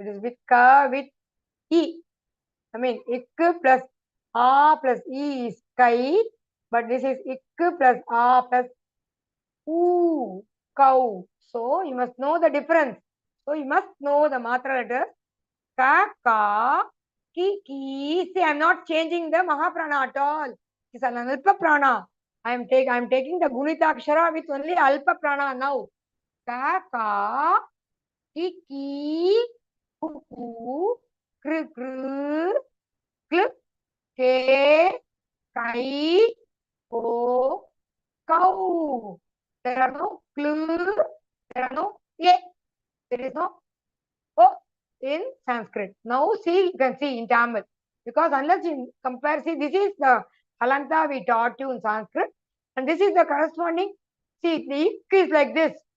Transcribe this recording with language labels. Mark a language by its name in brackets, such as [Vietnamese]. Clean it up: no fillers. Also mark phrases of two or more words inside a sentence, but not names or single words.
[English] It is with ka, with e. I mean, ik plus a plus e is kai. But this is ik plus a plus u, cow. So you must know the difference. So you must know the matra letters. [Sanskrit] Ka, ka, ki, ki. [English] See, I am not changing the Mahaprana at all. It's an [Sanskrit] Alpa Prana. [English] I am taking the [Sanskrit] Gunita Akshara [English] with only [Sanskrit] Alpa Prana [English] now. [Sanskrit] Ka, ka, ki, ki, ku, ku, kru, kru, klu, ke, kai, ko, [English] cow. There are no klu, there are no ye. There is no o in Sanskrit. Now see, you can see in Tamil. Because unless you compare, see, this is the halanta we taught you in Sanskrit. And this is the corresponding, see, the ik is like this.